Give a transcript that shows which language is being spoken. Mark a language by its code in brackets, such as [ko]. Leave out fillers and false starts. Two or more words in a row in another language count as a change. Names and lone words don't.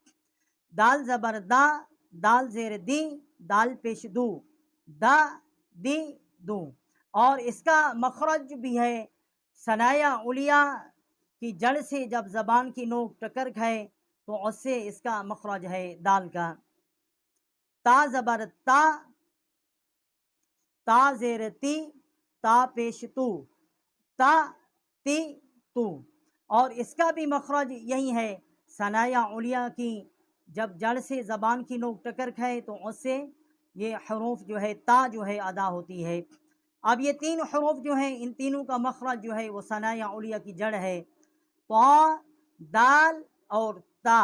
[ur] دال زبر دا، دال زیر دی، دال پیش دو، دا دی دو۔ اور اس کا مخرج بھی ہے ثنایا علیہ کی جڑ سے جب زبان کی نوک ٹکر کھائے تو اس سے اس کا مخرج ہے دال کا۔ تا زبر تا، تا زیر تی، تا پیش تو، تا تی تو۔ اور اس کا بھی مخرج یہی ہے، ثنایا علیہ کی جب جڑ سے زبان کی نوک ٹکر کھائے تو اس سے یہ حروف جو ہے تا جو ہے ادا ہوتی ہے۔ اب یہ تین حروف جو ہیں ان تینوں کا مخرج جو ہے وہ ثنایا علیہ کی جڑ ہے، طا، دال اور تا۔